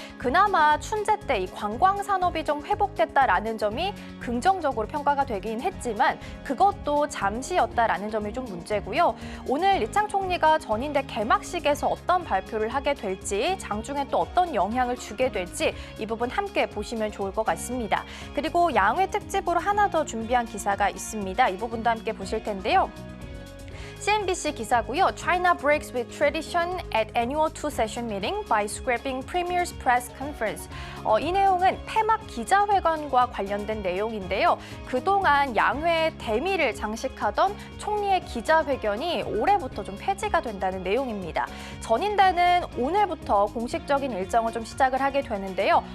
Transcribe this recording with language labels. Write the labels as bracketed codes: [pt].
[ko] 그나마 춘제 때 이 관광 산업이 좀 회복됐다라는 점이 긍정적으로 평가가 되긴 했지만 그것도 잠시였다라는 점이 좀 문제고요. 오늘 리창 총리가 전인대 개막식에서 어떤 발표를 하게 될지, 장중에 또 어떤 영향을 주게 될지 이 부분 함께 보시면 좋을 것 같습니다. 그리고 양회 특집으로 하나 더 준비한 기사가 있습니다. 이 부분도 함께 보실 텐데요. CNBC 기사고요. [en] China breaks with tradition at annual two-session meeting by scrapping Premier's press conference. [ko] 이 내용은 폐막 기자회견과 관련된 내용인데요. 그동안 양회의 대미를 장식하던 총리의 기자회견이 올해부터 좀 폐지가 된다는 내용입니다. 전인대는 오늘부터 공식적인 일정을 좀 시작을 하게 되는데요.